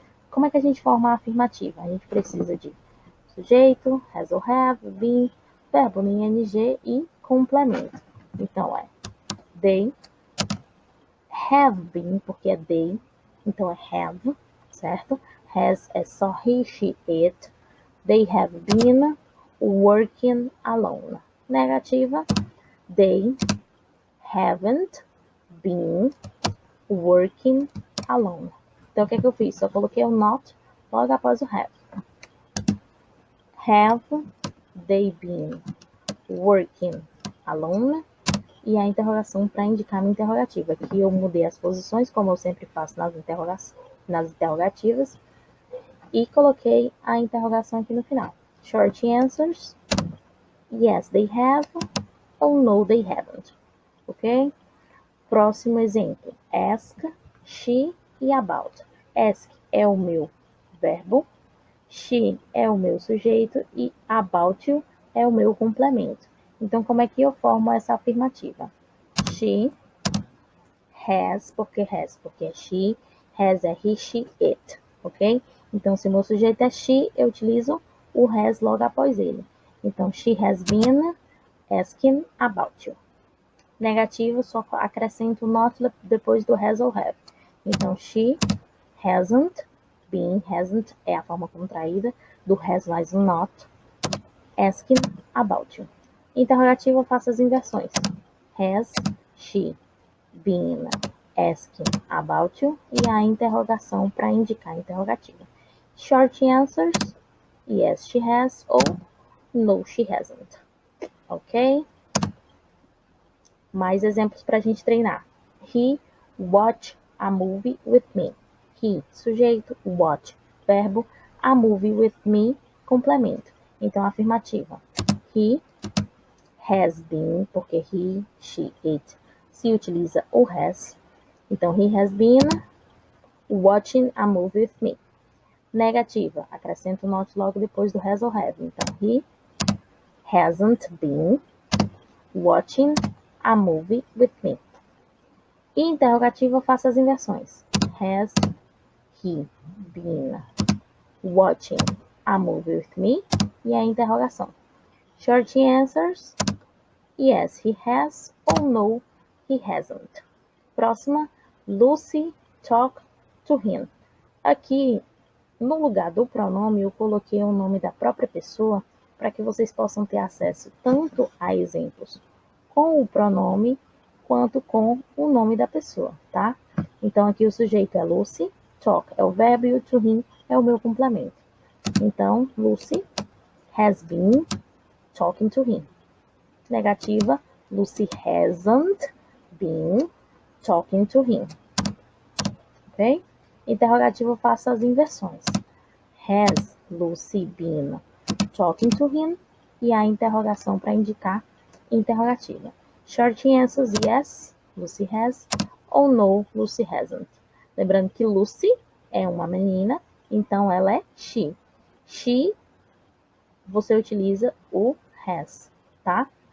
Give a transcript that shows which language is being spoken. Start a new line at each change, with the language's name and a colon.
Portuguese: Como é que a gente forma a afirmativa? A gente precisa de sujeito,
English: has or have, been,
Portuguese: verbo no ing e complemento. Então,
English: they have been,
Portuguese: porque é they, então é have, certo?
English: Has
Portuguese: é só
English: he, she, it. They have been working alone.
Portuguese: Negativa,
English: they haven't been working alone.
Portuguese: Então, o que é que eu fiz? Só coloquei o not logo após o have.
English: Have they been working alone?
Portuguese: E a interrogação para indicar a minha interrogativa. Aqui eu mudei as posições, como eu sempre faço nas interrogativas. E coloquei a interrogação aqui no final.
English: Short answers. Yes, they have.
Portuguese: Ou
English: no, they haven't. Ok?
Portuguese: Próximo exemplo.
English: Ask, she
Portuguese: e
English: about.
Portuguese: Ask é o meu verbo. She é o meu sujeito e about you é o meu complemento. Então, como é que eu formo essa afirmativa?
English: She has,
Portuguese: porque é she, has é he, she, it, ok? Então, se o meu sujeito é she, eu utilizo o has logo após ele. Então,
English: she has been asking about you.
Portuguese: Negativo, só acrescento not depois do has ou have. Então,
English: she hasn't been,
Portuguese: hasn't é a forma contraída do has mais um not,
English: asking about you.
Portuguese: Interrogativo, eu faço as inversões.
English: Has she been asking about you?
Portuguese: E a interrogação para indicar a interrogativa.
English: Short answers, yes, she has,
Portuguese: ou
English: no, she hasn't. Ok?
Portuguese: Mais exemplos para a gente treinar.
English: He watched a movie with me. He,
Portuguese: sujeito,
English: watch,
Portuguese: verbo,
English: a movie with me,
Portuguese: complemento. Então, afirmativa.
English: He has been,
Portuguese: porque
English: he, she, it,
Portuguese: se utiliza o
English: has.
Portuguese: Então,
English: he has been watching a movie with me.
Portuguese: Negativa, acrescento o not logo depois do has ou
English: have. Então, he hasn't been watching a movie with me.
Portuguese: E interrogativa, eu faço as inversões.
English: Has he been watching a movie with me?
Portuguese: E a interrogação.
English: Short answers, yes, he has,
Portuguese: ou
English: no, he hasn't.
Portuguese: Próxima,
English: Lucy talked to him.
Portuguese: Aqui, no lugar do pronome, eu coloquei o nome da própria pessoa para que vocês possam ter acesso tanto a exemplos com o pronome quanto com o nome da pessoa, tá? Então, aqui o sujeito é Lucy, talk é o verbo e o to him é o meu complemento. Então,
English: Lucy has been talking to him.
Portuguese: Negativa,
English: Lucy hasn't been talking to him. Ok?
Portuguese: Interrogativo, eu faço as inversões.
English: Has Lucy been talking to him?
Portuguese: E a interrogação para indicar interrogativa.
English: Short answers, yes, Lucy has,
Portuguese: ou
English: no, Lucy hasn't.
Portuguese: Lembrando que Lucy é uma menina, então ela é she. She, você utiliza o has, tá?